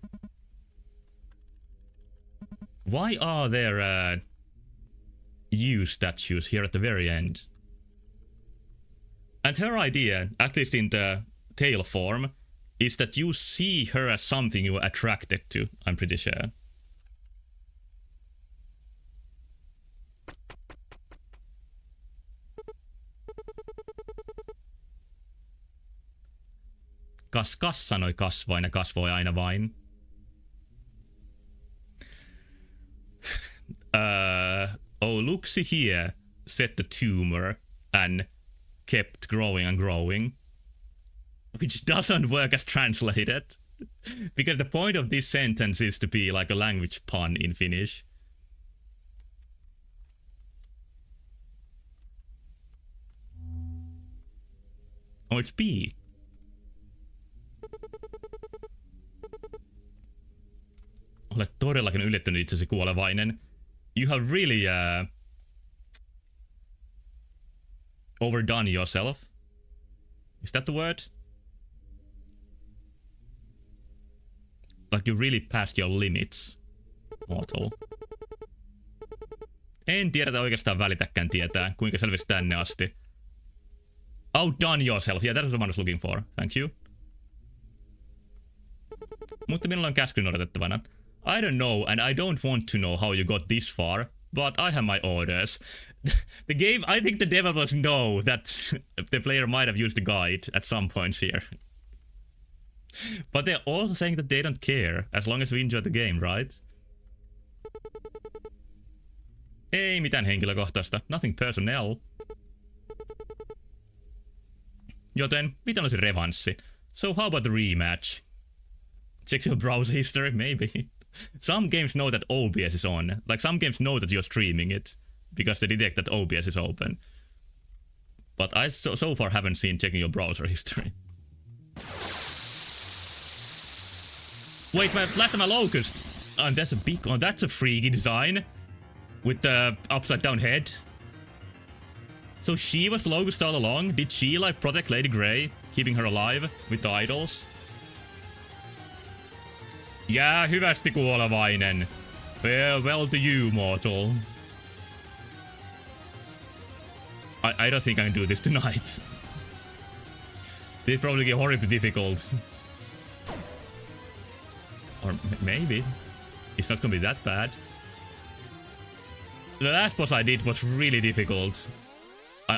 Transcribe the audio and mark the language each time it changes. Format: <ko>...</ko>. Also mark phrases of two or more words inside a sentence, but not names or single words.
<en>Why are there you statues here at the very end? And her idea, at least in the tail form, is that you see her as something you're attracted to, I'm pretty sure.</en> <fi>Kas sanoi kasvain ja kasvoi aina vain.</fi> <en>Oh, looksy here, said the tumor and kept growing and growing. Which doesn't work as translated. Because the point of this sentence is to be like a language pun in Finnish. Oh, it's B.</en> <fi>Olet todellakin yllättänyt itsesi kuolevainen.</fi> <en>You have really overdone yourself. Is that the word? Like you really passed your limits, mortal.</en> <fi>En tiedä oikeastaan välitäkään tietää, kuinka selvisi tänne asti.</fi> <en>Outdone yourself. Yeah, that's what I was looking for. Thank you.</en> <fi>Mutta minulla on käsky odotettavana.</fi> <en>I don't know, and I don't want to know how you got this far, but I have my orders. The game, I think the developers know that the player might have used the guide at some points here. But they're also saying that they don't care, as long as we enjoy the game, right?</en> <fi>Ei mitään henkilökohtaista,</fi> <en>nothing personnel.</en> <fi>Joten, mitä olisi revanssi?</fi> <en>So how about the rematch? Check your browser history, maybe. Some games know that OBS is on. Like, some games know that you're streaming it, because they detect that OBS is open. But I so far haven't seen checking your browser history. Wait, my Plasma Locust! And that's a big one. That's a freaky design. With the upside down head. So she was the Locust all along? Did she, like, protect Lady Grey, keeping her alive with the idols?</en> <fi>Jää hyvästi kuolevainen.</fi> <en>Farewell to you, mortal. I don't think I can do this tonight. This is probably horribly difficult. Or maybe. It's not gonna be that bad. The last boss I did was really difficult.</en>